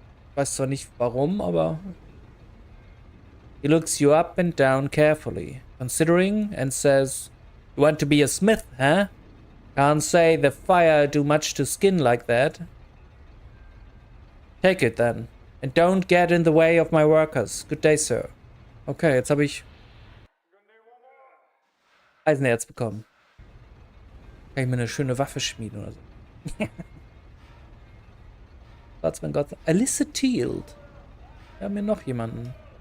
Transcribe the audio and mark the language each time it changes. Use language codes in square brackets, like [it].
[de] Ich weiß zwar nicht warum, aber... [en] He looks you up and down carefully, considering, and says, "You want to be a smith, huh? Can't say the fire do much to skin like that." Take it then, and don't get in the way of my workers. Good day, sir. [de] Okay, jetzt habe ich Eisenerz bekommen. Kann ich mir eine schöne Waffe schmieden oder so. Godsmen, Godsmen. Alyssa Tealed. Wir haben hier noch jemanden.